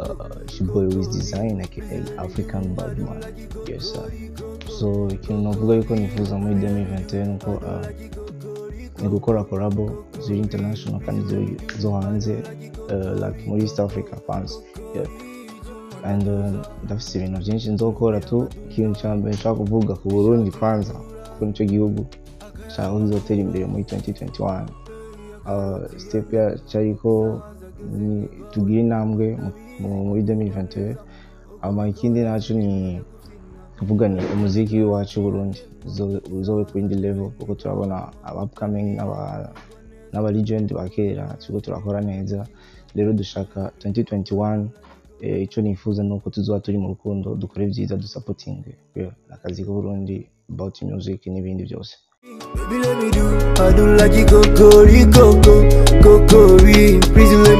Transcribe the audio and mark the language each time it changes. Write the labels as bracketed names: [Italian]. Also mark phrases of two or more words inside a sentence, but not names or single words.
[English] it's your boy Wiz Design aka African Badman. Yes sir. [Rundi] So ikintu navuga yuko nifuza muri 2021 nuko ni gukora collabo ziri international kandi zo hanze like muri East Africa fans. Yeah. And ndafise ibintu byinshi nzokora tu. Ikintu cyambere nshaka kuvuga ku Burundi kwanza kuko nicyo gihugu cyangwa bizotera imbere muri 2021. Step ya cyariko tugire intambwe muri 2021. Ikindi naco ni kuvuga ni umuziki wacu Burundi uzobe ku indi level kuko turabona upcoming n'aba legend bakera tuko turakora neza. Rero dushaka 2021 icyo nifuza nuko tuzoba turi mu rukundo dukore byiza dusupporting akazi ko Burundi [English] about music [Rundi] n'ibindi byose. [English] Baby let me do I do like you go